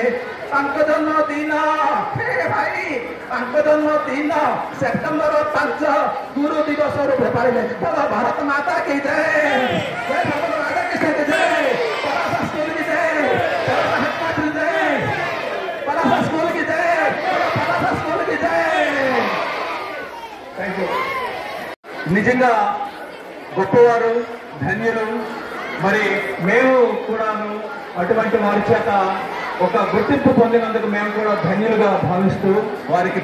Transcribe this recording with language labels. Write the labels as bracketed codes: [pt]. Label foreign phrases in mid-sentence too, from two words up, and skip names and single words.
[or] ତାଙ୍କ ଜନ୍ମଦିନ ଭାଇ ତାଙ୍କ ଜନ୍ମଦିନ ସେପ୍ଟେମ୍ବର 5 ଗୁରୁ ଦିବସ ରୂପେ ପାଳିଲେ। ଭାରତ ମାତା କି ଜୟ, ରାଧାକୃଷ୍ଣ କି ଜୟ, ପରାସ ସ୍କୁଲ କି ଜୟ, ହେଡମାଷ୍ଟର କି ଜୟ, ପରାସ ସ୍କୁଲ କି ଜୟ, [te] పరాస స్కూల్ కి జై. [en] thank you. [te] నిజంగా గొప్పవారు, ధన్యులు. మరి మేము కూడాను అటువంటి వారి చేత ఒక గుర్తింపు పొందినందుకు మేము కూడా ధన్యులుగా భావిస్తూ వారికి